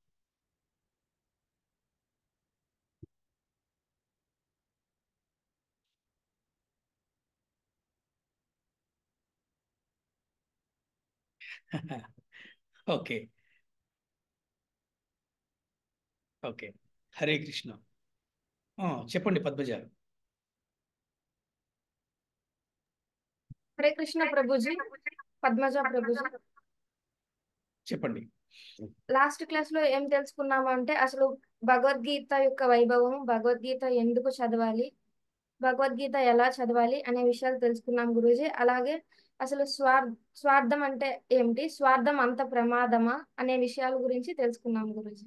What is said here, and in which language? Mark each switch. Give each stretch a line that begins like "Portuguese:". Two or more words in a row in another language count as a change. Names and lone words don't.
Telugu: ఓకే ఓకే. హరే కృష్ణ. చెప్పండి పద్మజ.
Hindi: हरे कृष्ण प्रभुजी।
Telugu: పద్మజ ప్రభుజీ, చెప్పండి.
English: last class
Telugu: లో ఏం తెలుసుకున్నాము అంటే అసలు భగవద్గీత యొక్క వైభవం, భగవద్గీత ఎందుకు చదవాలి, భగవద్గీత ఎలా చదవాలి అనే విషయాలు తెలుసుకున్నాం గురూజీ. అలాగే అసలు స్వార్థం అంటే ఏమిటి, స్వార్థం అంత ప్రమాదమా అనే విషయాల గురించి తెలుసుకున్నాం గురూజీ.